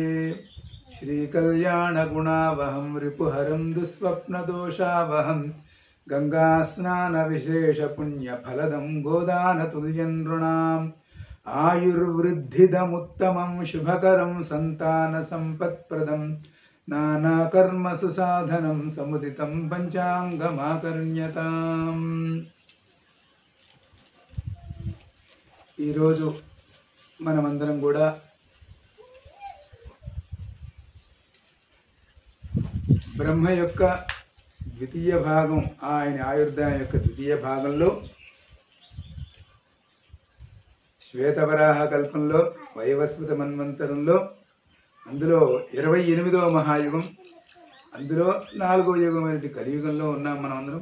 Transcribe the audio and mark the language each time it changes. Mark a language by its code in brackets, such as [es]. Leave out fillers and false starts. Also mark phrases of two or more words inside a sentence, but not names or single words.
[sa] श्रीकल्याणगुणावहं रिपुहरं दुःस्वप्नदोषावहं गङ्गास्नानविशेषपुण्यफलदं गोदानतुल्यं नृणाम् आयुर्वृद्धिदमुत्तमं शुभकरं सन्तानसम्पत्प्रदं नानाकर्मसु साधनं समुदितं पंचांगमाकर्ण्यताम्। [te] ఈరోజు మనమందరం కూడా బ్రహ్మ యొక్క ద్వితీయ భాగం, ఆయన ఆయుర్దాయం యొక్క ద్వితీయ భాగంలో శ్వేతవరాహ కల్పంలో వైవస్వత మన్వంతరంలో అందులో 28వ మహాయుగం, అందులో 4వ యుగమైన కలియుగంలో ఉన్నాం మనం అందరం.